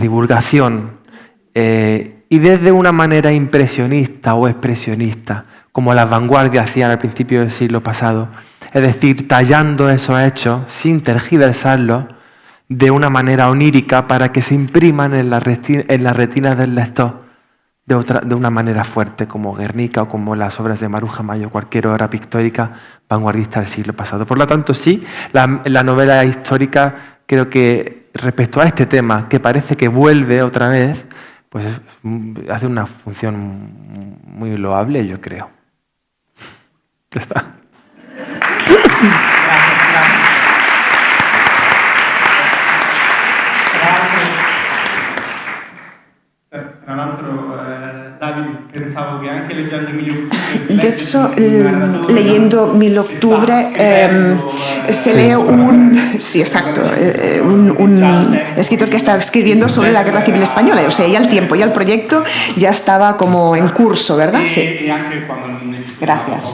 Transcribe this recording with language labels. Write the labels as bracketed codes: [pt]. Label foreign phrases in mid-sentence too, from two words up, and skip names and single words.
[es] divulgación, y desde una manera impresionista o expresionista, como las vanguardias hacían al principio del siglo pasado, es decir, tallando esos hechos sin tergiversarlos de una manera onírica para que se impriman en las retinas del lector de una manera fuerte, como Guernica o como las obras de Maruja Mayo, cualquier obra pictórica vanguardista del siglo pasado. Por lo tanto, sí, la novela histórica, creo que respecto a este tema, que parece que vuelve otra vez, pues hace una función muy loable, yo creo. Ya está. [it] Tra l'altro, Davide, pensavo che anche leggendo [es] De hecho, leyendo 1000 octubre se lee sí, exacto, un escritor que está escribiendo sobre la Guerra Civil Española. O sea, ya el tiempo, ya el proyecto ya estaba como en curso, ¿verdad? Sí. Gracias.